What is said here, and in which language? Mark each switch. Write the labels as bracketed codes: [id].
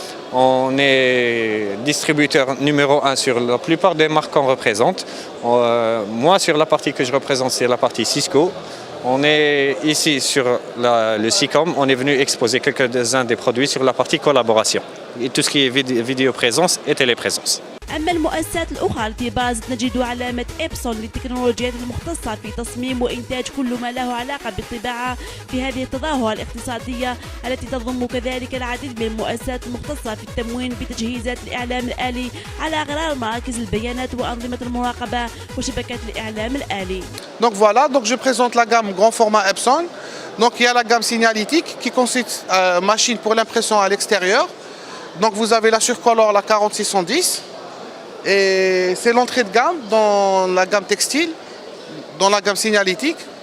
[fr] On est distributeur numéro 1 sur la plupart des marques qu'on représente. Moi, sur la partie que je représente, c'est la partie Cisco. On est ici sur le SICOM. On est venu exposer quelques-uns des produits sur la partie collaboration. Et tout ce qui est vidéoprésence et téléprésence. [ar] أما المؤسسات الأخرى التي بازت نجد علامة إبسون للتكنولوجيات المختصة في تصميم وإنتاج كل ما له علاقة بالطباعة في هذه التظاهرة الاقتصادية التي تضم كذلك العديد من المؤسسات المختصة في التموين بتجهيزات الإعلام الآلي على غرار مراكز البيانات وأنظمة المراقبة وشبكات الإعلام الآلي. [fr] Donc voilà, donc je présente la gamme grand format Epson. Donc il y a la gamme signalétique qui consiste en machine pour l'impression à l'extérieur. Donc vous avez la Surcolor, la 40610. Et c'est l'entrée de gamme dans la gamme textile, dans la gamme signalétique.